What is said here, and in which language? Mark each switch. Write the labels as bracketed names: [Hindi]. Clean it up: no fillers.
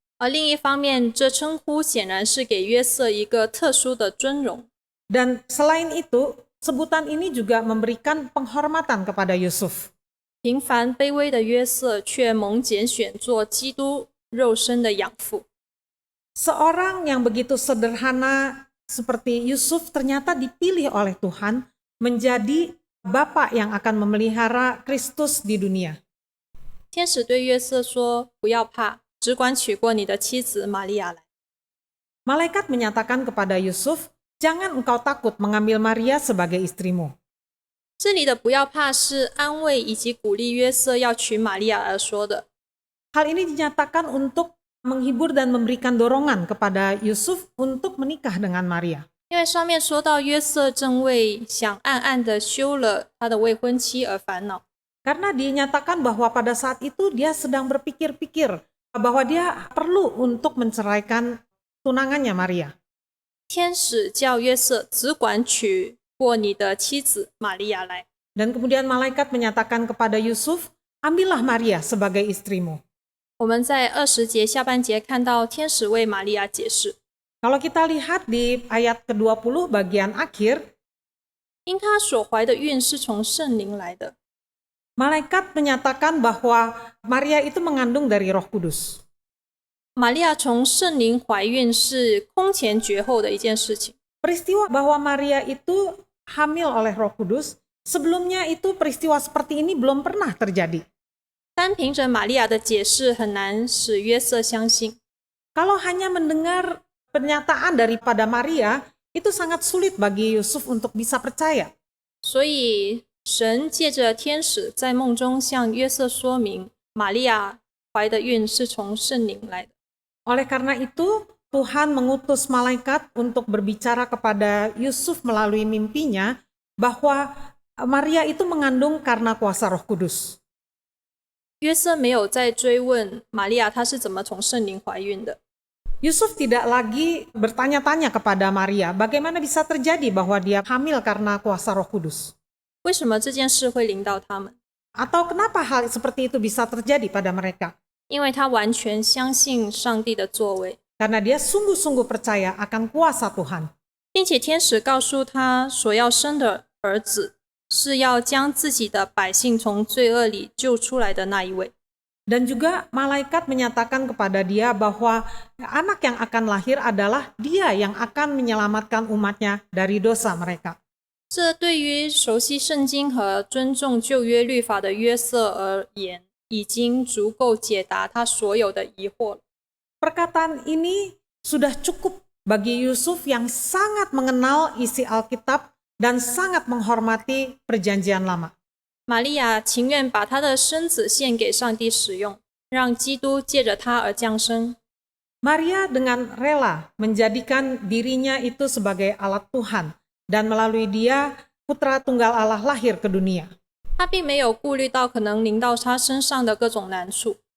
[Chinese] 而另一方面，这称呼显然是给约瑟一个特殊的尊荣。 [Indonesian] Dan selain itu, sebutan ini juga memberikan penghormatan kepada Yusuf. [Chinese] 平凡卑微的约瑟却蒙拣选做基督肉身的养父。 [Indonesian] Seorang yang begitu sederhana seperti Yusuf ternyata dipilih oleh Tuhan menjadi Bapak yang akan memelihara Kristus di dunia. [Chinese] 天使对约瑟说：“不要怕，只管娶过你的妻子玛利亚来。” [Indonesian] Malaikat menyatakan kepada Yusuf, "Jangan engkau takut mengambil Maria sebagai istrimu." [Chinese] 这里的“不要怕”是安慰以及鼓励约瑟要娶玛利亚而说的。 [Indonesian] Hal ini dinyatakan untuk menghibur dan memberikan dorongan kepada Yusuf untuk menikah dengan Maria. [Chinese] 因为上面说到约瑟正为想暗暗的休了他的未婚妻而烦恼。 [Indonesian] Karena dinyatakan bahwa pada saat itu dia sedang berpikir-pikir bahwa dia perlu untuk menceraikan tunangannya Maria. [Chinese] 天使叫约瑟只管娶过你的妻子玛利亚来。 [Indonesian] Dan kemudian malaikat menyatakan kepada Yusuf, "Ambillah Maria sebagai istrimu." [Chinese] 我们在20节下半节看到天使为玛利亚解释。 [Indonesian] Kalau kita lihat di ayat ke-20 bagian akhir, [Chinese] 因他所怀的孕是从圣灵来的。 [Indonesian] Malaikat menyatakan bahwa Maria itu mengandung dari Roh Kudus. [Chinese] 玛利亚从圣灵怀孕是空前绝后的一件事情。 [Indonesian] Peristiwa bahwa Maria itu hamil oleh Roh Kudus, sebelumnya itu peristiwa seperti ini belum pernah terjadi. [Chinese] 单凭着玛利亚的解释，很难使约瑟相信。 [Indonesian] Kalau hanya mendengar pernyataan daripada Maria, itu sangat sulit bagi Yusuf untuk bisa percaya. [Chinese] 所以神借着天使在梦中向约瑟说明，玛利亚怀的孕是从圣灵来的。 [Indonesian] Oleh karena itu, Tuhan mengutus malaikat untuk berbicara kepada Yusuf melalui mimpinya bahwa Maria itu mengandung karena kuasa Roh Kudus. [Chinese] 约瑟没有再追问玛利亚她是怎么从圣灵怀孕的。 [Indonesian] Yusuf tidak lagi bertanya-tanya kepada Maria bagaimana bisa terjadi bahwa dia hamil karena kuasa Roh Kudus. [Chinese] 为什么这件事会临到他们？ [Indonesian] Atau kenapa hal seperti itu bisa terjadi pada mereka? [Chinese] 因为他完全相信上帝的作为， [Indonesian] Karena dia sungguh-sungguh percaya akan kuasa Tuhan. [Chinese] 并且天使告诉他所要生的儿子是要将自己的百姓从罪恶里救出来的那一位。 [Indonesian] Dan juga malaikat menyatakan kepada dia bahwa anak yang akan lahir adalah dia yang akan menyelamatkan umatnya dari dosa mereka. [Chinese] 这对于熟悉圣经和尊重旧约律法的约瑟而言，已经足够解答他所有的疑惑了。 [Indonesian] Perkataan ini sudah cukup bagi Yusuf yang sangat mengenal isi Alkitab dan sangat menghormati perjanjian lama. [Chinese] 玛利亚情愿把她的身子献给上帝使用，让基督借着她而降生。 [Indonesian] Maria dengan rela menjadikan dirinya itu sebagai alat Tuhan dan melalui dia putra tunggal Allah lahir ke dunia. [Chinese] 她并没有顾虑到可能临到她身上的各种难处。